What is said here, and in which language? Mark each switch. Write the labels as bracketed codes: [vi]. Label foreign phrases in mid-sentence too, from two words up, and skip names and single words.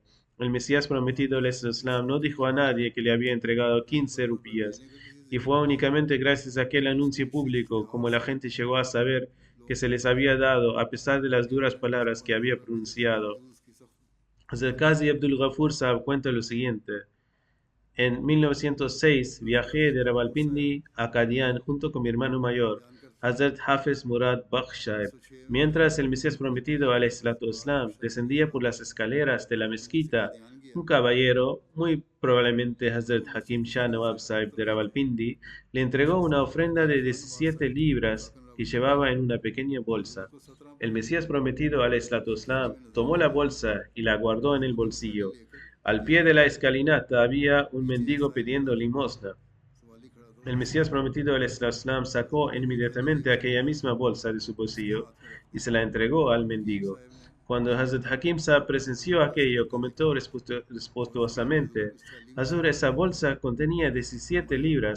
[es] El Mesías prometido al Islam no dijo a nadie que le había entregado 15 rupías, y fue únicamente gracias a aquel anuncio público como la gente llegó a saber que se les había dado a pesar de las duras palabras que había pronunciado. El Qazi Abdul Ghafur Saab cuenta lo siguiente. En 1906 viajé de Rawalpindi a Qadian junto con mi hermano mayor, Hazrat Hafiz Murad Bakhsh Sahib. Mientras el Mesías prometido, [ar] عليه الصلاة والسلام, [es] descendía por las escaleras de la mezquita, un caballero, muy probablemente Hazrat Hakim Shah Nawab Sahib de Rawalpindi, le entregó una ofrenda de 17 libras que llevaba en una pequeña bolsa. El Mesías prometido, [ar] عليه الصلاة والسلام, [es] tomó la bolsa y la guardó en el bolsillo. Al pie de la escalinata había un mendigo pidiendo limosna. El Mesías prometido, al Islam, sacó inmediatamente aquella misma bolsa de su bolsillo y se la entregó al mendigo. Cuando Hazrat Hakim Saab presenció aquello, comentó respetuosamente, Hazur, esa bolsa contenía 17 libras.